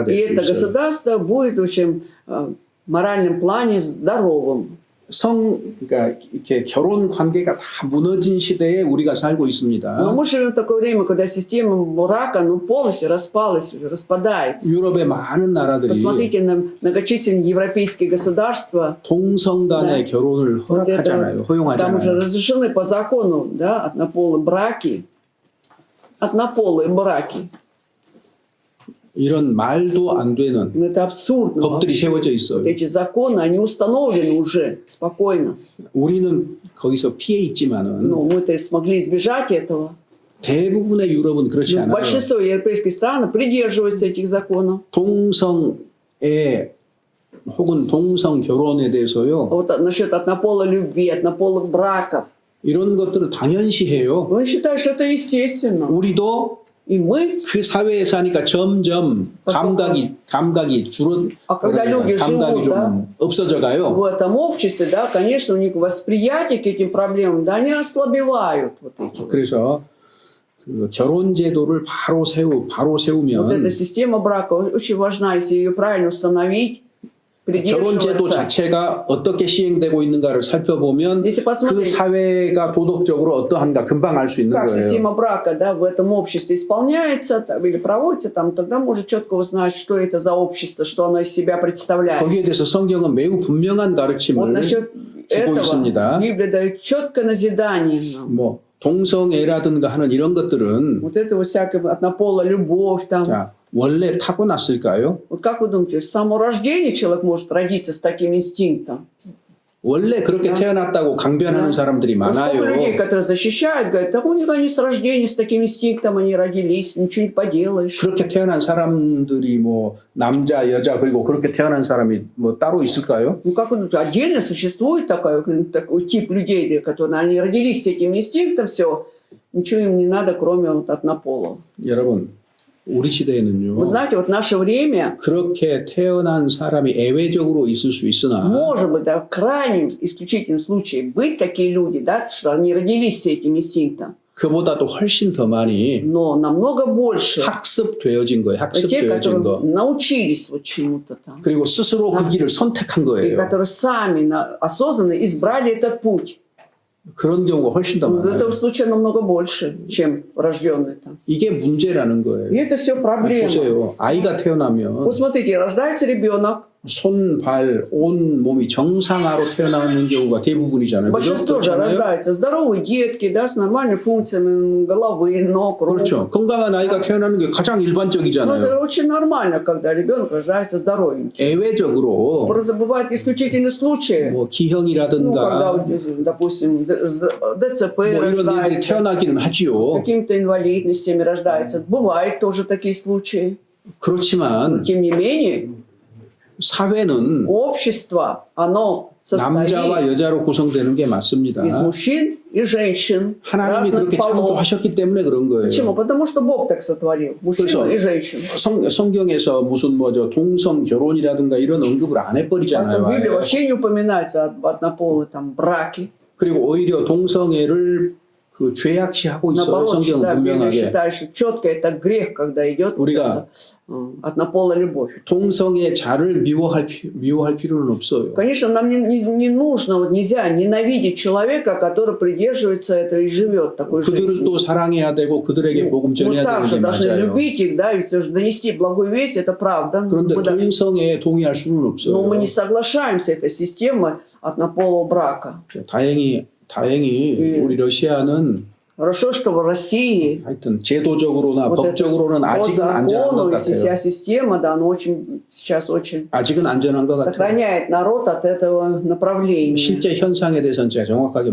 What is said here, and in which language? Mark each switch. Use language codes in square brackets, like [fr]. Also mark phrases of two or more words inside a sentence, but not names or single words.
[ru] И [ko] 될 [ru] это [ko] 수 있어요. [ru] государство будет в общем моральном плане здоровым. [ko] 그러니까 이렇게 결혼 관계가 다 무너진 시대에 우리가 살고 [ru] Но [ko] 있습니다. [ru] мы живем в такое время, когда система брака полностью распалась, уже распадается. [ko] 유럽의 많은 나라들이 [ru] Посмотрите на многочисленные европейские государства. [ko] 동성 간의 결혼을 [ru] Вот это, [ko] 허락하잖아요. [ru] там уже [ko] 허용하잖아요. [ru] разрешены по закону, да, однополые браки. [ko] 이런 말도 안 되는 [ru] Но это абсурдно. [ko] 법들이 세워져 있어요. [ru] Вот эти законы, они установлены уже спокойно. [ko] 우리는 거기서 피해 있지만은 [ru] Но мы-то и смогли избежать этого. [ko] 대부분의 유럽은 그렇지 [ru] Но [ko] 않아요. [ru] большинство европейских стран придерживаются этих законов. [ko] 동성애 혹은 동성 결혼에 대해서요. [ru] Вот насчет однополой любви, однополых браков. [ko] 이런 것들을 당연시해요. [ru] Он считает, что это естественно. [ko] 우리도 [ru] И мы, [ko] 그 사회에 사니까 점점 감각이 줄어 [ru] А когда люди [ko] 감각이 [ru] живут, [ko] 좀 [ru] да, [ko] 없어져 가요. [ru] в этом обществе, да, конечно, у них восприятие к этим проблемам, да, они ослабевают. Вот эти. [ko] 그래서 그 결혼 제도를 바로 [ru] Вот [ko] 세우면 [ru] эта система брака очень важна, если ее правильно установить, [ko] 결혼 제도 [ru] придерживаться. [ko] 자체가 어떻게 시행되고 있는가를 살펴보면 [ru] Если [ko] 그 [ru] посмотреть, [ko] 사회가 도덕적으로 어떠한가 금방 알 수 있는 [ru] как [ko] 거예요. [ru] система брака, да, в этом обществе исполняется там, или проводится, там, тогда можно четко узнать, что это за общество, что оно из себя представляет. [ko] 거기에 대해서 성경은 매우 분명한 [ru] Вот [ko] 가르침을 [ru] насчет [ko] 주고 [ru] этого [ko] 있습니다. [ru] Библия дает четкое назидание нам. [ko] 뭐 동성애라든가 하는 이런 것들은 [ru] Вот это вот всякая однополая любовь там. [ko] 자, 원래 타고났을까요? [ru] Вот как вы думаете, с самого рождения человек может родиться с таким инстинктом? [ko] 원래 그렇게 태어났다고 강변하는 사람들이 [ru] Вот сколько людей, [ko] 많아요. [ru] которые защищают, говорят, да у них они с рождения с таким инстинктом они родились, ничего не поделаешь. [ko] 그렇게 태어난 사람들이 뭐 남자, 여자 그리고 그렇게 태어난 사람이 뭐 따로 있을까요? [ru] Ну как вы думаете, отдельно существует такой тип людей, которые они родились с этим инстинктом, все, ничего им не надо, кроме вот однополого. [ko] 여러분, 우리 시대에는요. [ru] Вы знаете, вот в наше время, [ko] 그렇게 태어난 사람이 예외적으로 있을 수 있으나 [ru] может быть, да, в крайнем исключительном случае быть такие люди, да, что они родились с этим инстинктом, [ko] 그보다도 훨씬 더 많이 [ru] но намного больше [ko] 학습되어진 거예요. [ru] те, [ko] 학습되어진 거. [ru] которые научились вот чему-то там, [ko] 그리고 스스로 그 길을 선택한 [ru] и [ko] 거예요. [ru] которые сами осознанно избрали этот путь. [ko] 그런 경우가 훨씬 더 [ru] В [ko] 많아요. [ru] этом случае намного больше, чем рожденные там. [ko] 이게 문제라는 [ru] И [ko] 거예요. [ru] это все проблема. [ko] 보세요. 아이가 태어나면 [ru] Вот смотрите, рождается ребенок, [ko] 손, 발, 온 몸이 정상화로 태어나는 경우가 대부분이잖아요. 그죠? [ru] большинство же [ko] 그렇잖아요? [ru] рождаются здоровые детки, да, с нормальными функциями головы, ног, рук. [ko] 그렇죠. 건강한 아이가 태어나는 게 가장 [ru] Но [ko] 일반적이잖아요. [ru] это очень нормально, когда ребенок рождается здоровенький. [ko] 예외적으로 [ru] Просто бывают исключительные случаи, [ko] 뭐 [ru] ну, когда, [ko] 기형이라든가 [ru] вот, допустим, ДЦП [ko] 뭐 이런 일들이 [ru] рождается, [ko] 태어나기는 [ru] с [ko] 하지요. [ru] какими-то инвалидностями рождается. Бывают тоже такие случаи. [ko] 그렇지만 [ru] Тем не менее, [ko] 사회는 [ru] общество, оно [ko] 남자와 [ru] состоит [ko] 여자로 구성되는 게 맞습니다. [ru] из мужчин и женщин [ko] 하나님이 [ru] разных [ko] 그렇게 [ru] полов. [ko] 창조하셨기 때문에 그런 [ru] Почему? [ko] 거예요. [ru] Потому что Бог так сотворил. Мужчину [ko] 그래서 [ru] и женщину. [ko] 성경에서 무슨 뭐죠 동성 결혼이라든가 이런 언급을 안 해버리잖아요. [ru] Поэтому в Библии [ko] 아예. [ru] вообще не упоминается об однополой там, браке. [ko] 그리고 오히려 동성애를 그 죄악시하고 있어요. [ru] Наоборот, [ko] 성경은 [ru] да, Библия [ko] 분명하게. [ru] считает, что четко это грех, когда идет вот [ko] 우리가 [ru] эта, однополая любовь. [ko] 동성애 자를 미워할 필요는 없어요. [ru] Конечно, нам не нужно, вот нельзя ненавидеть человека, который придерживается этого и живет такой [ko] 그들을 [ru] жизнью. [ko] 또 사랑해야 되고 그들에게 복음 [ru] Мы [ko] 전해야 되는 [ru] также [ko] 게 [ru] должны [ko] 맞아요. [ru] любить их, да, и все же донести благую весть, это правда. [ko] 그런데 [ru] Мы даже- [ko] 동성애에 동의할 수는 [ru] Но [ko] 없어요. [ru] мы не соглашаемся с этой системой однополого брака. [ko] 다행히 우리 러시아는 [ru] Хорошо, что в России [ko] 하여튼 제도적으로나 [ru] вот это [ko] 법적으로는 [ru] по [ko] 아직은 안전한 것 [ru] закону, если вся [ko] 같아요. [ru] система, да, она очень, сейчас очень [ko] 아직은 안전한 것 같아요. [ru] сохраняет народ от этого направления. [ko] 실제 현상에 대해서는 제가 정확하게